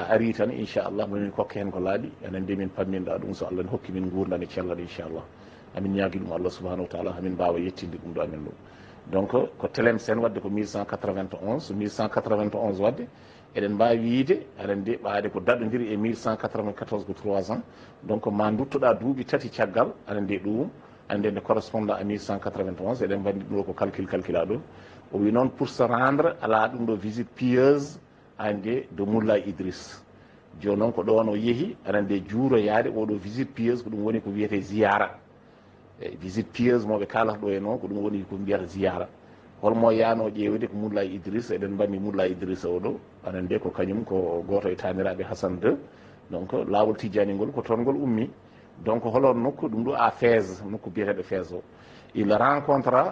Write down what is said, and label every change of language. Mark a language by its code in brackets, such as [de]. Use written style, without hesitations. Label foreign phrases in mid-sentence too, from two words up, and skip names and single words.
[ff] ari tan inchallah momin kokke hen ko laaɓi aɗa nde min pamminɗa ɗum so Allah ne hokki min gurdam e cellal inchallah amin ñaagui ɗum Allah subahanahu wa taala hamin mbawa yettinde ɗum ɗo amen ɗo donc ko Tilimsen wadde ko 1191 1191 wadde eɗen mbawi wiide aɗa nde ɓaade ko daɗodiri e 1194 ko 3 ans donc ma duttoɗa duuɓi tati caggal aɗa nde ɗum ande nde [fr] correspondant à [ff] 1191 eɗen wandi ɗum ɗo ko calcula ɗon o wi noon [fr] pour se rendre [ff] ala ɗum ɗo [fr] visite pieuse [ff] ande de Moulay Idriss joni noon ko ɗon o yeehi aɗa nde juuroyade oɗo [fr] visite pieuse [ff] ko ɗum woni ko wiyete ziyara [fr] visite pieuse [ff] moɓe kalata ɗo e noon ko ɗum woni ko mbiyata ziyara holmo yano ƴeewde ko Moulay Idrissa eɗen mbanni Moulay Idrissa o ɗo anen nde ko kañum ko goto e taniraɓe Hassan 2 donc lawol tijani ngol ko toon ngol ummi donc holon nokku ɗum ɗo à Fès nokku biyeteɗo Fès o [fr] il rencontra